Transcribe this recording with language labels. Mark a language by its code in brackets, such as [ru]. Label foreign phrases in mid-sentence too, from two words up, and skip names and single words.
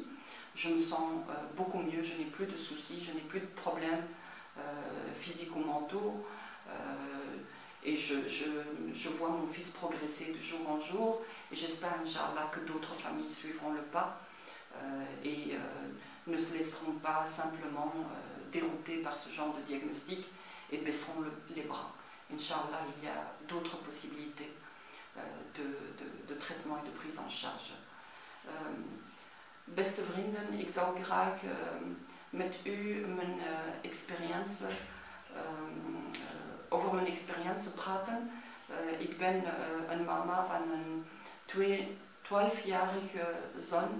[fr] Je me sens beaucoup mieux, je n'ai plus de soucis, je n'ai plus de problèmes physiques ou mentaux, et je vois mon fils progresser de jour en jour, et j'espère, [ar] إن شاء الله, [fr] que d'autres familles suivront le pas et ne se laisseront pas simplement dérouter par ce genre de diagnostic et baisseront les bras. [ar] إن شاء الله, [fr] il y a d'autres possibilités de traitement et de prise en charge. [nl] Beste vrienden, ik zou graag met u mijn over mijn experience praten. Ik ben een mama van een 12-jarige zoon.